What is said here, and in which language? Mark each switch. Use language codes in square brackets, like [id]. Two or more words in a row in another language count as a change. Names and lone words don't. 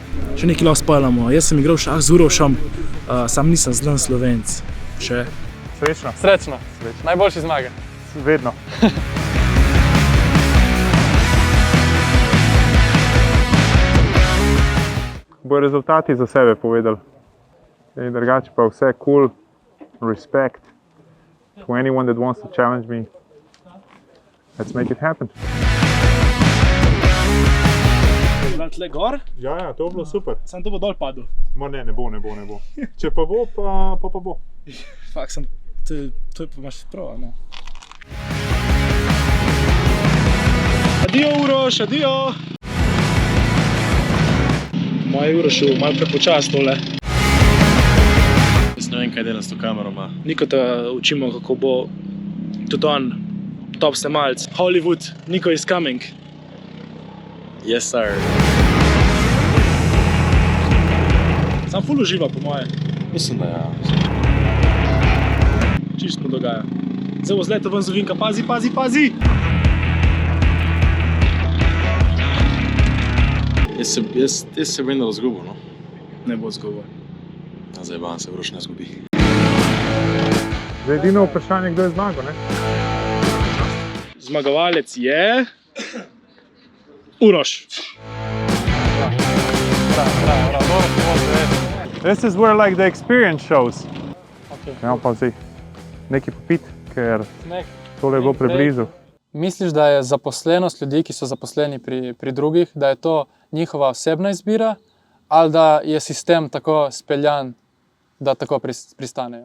[sl] Še nekaj lahko spoilamo. Jaz sem igral šah z Urošem, sam nisem znan Slovenec. Še. Srečno. Srečno. Najboljši zmaga. Vedno. Bojo rezultati za sebe povedali. In drugače pa vse cool, [en] respect to anyone that wants to challenge me. Let's make it happen. [sl] Tle gor? Ja, to bo bilo super. Sam to bo dol padel. Ne bo. Če pa bo, pa bo. Fak, to je pa imaš prav, ne? Adijo, Uroš, adijo! Moj Uroš je malo prepočas tole. Jaz ne vem, kaj delam s to kamero, ma. Niko te učimo, kako bo tudi [en] on top [sl] snemalc. [en] Hollywood, Niko is coming. Yes, sir. [sl] Sam ful uživa, po moje. Mislim, da ja. Čisto dogaja. Zdaj bo zletel ven z ovinka, pazi! Jaz se vendar zgubil, no. Ne bo zgubil. Zdaj vam se Uroš ne zgubi. Zdaj edino vprašanje, kdo je zmagal, ne? Zmagovalec je... Uroš. [en] This is where like the experience shows. [sl] Ja, pa zdaj nekaj popit, ker tole je bilo preblizu. Misliš, da je zaposlenost ljudi, ki so zaposleni pri drugih, da je to njihova osebna izbira ali da je sistem tako speljan, da tako pristanejo?